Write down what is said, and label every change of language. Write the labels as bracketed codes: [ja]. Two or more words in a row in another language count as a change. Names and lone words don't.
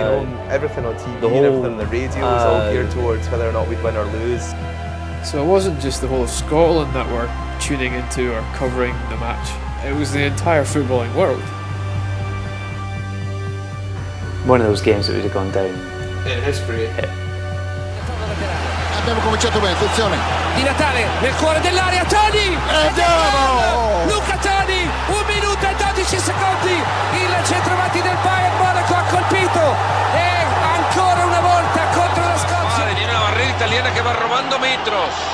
[en] You know, everything on TV, and everything on the radio was all geared towards whether or not we'd win or lose. So it wasn't just the whole of Scotland that were tuning into or covering the match. It was the entire footballing world. One of those games that would have gone down in history. [it] Abbiamo cominciato bene, attenzione. Di Natale nel cuore dell'area, Toni! Andiamo! Luca Toni, 1 minuto e 12 secondi. Il centravanti del Bayern Monaco ha colpito e ancora una volta contro la Scozia. [es] Viene una barrera italiana che va robando metros.